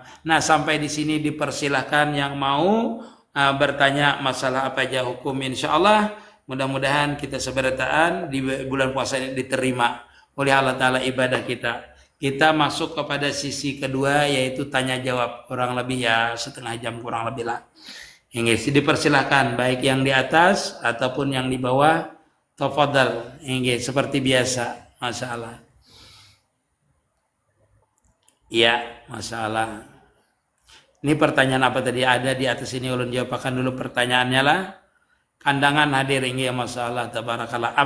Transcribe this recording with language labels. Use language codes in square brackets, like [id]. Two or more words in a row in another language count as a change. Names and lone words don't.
[id] Nah sampai di sini dipersilahkan yang mau bertanya masalah apa aja hukum, insyaallah mudah-mudahan kita seberataan di bulan puasa ini diterima oleh Allah Ta'ala ibadah kita. Kita masuk kepada sisi kedua yaitu tanya jawab, kurang lebih ya setengah jam kurang lebih lah. Inggih, dipersilahkan baik yang di atas ataupun yang di bawah. Tafadhal, inggih seperti biasa. Masalah. Iya, masalah. Ini pertanyaan apa tadi ada di atas ini, ulun jawabkan dulu pertanyaannya lah. Kandangan hadir inggih masalah tabarakallah.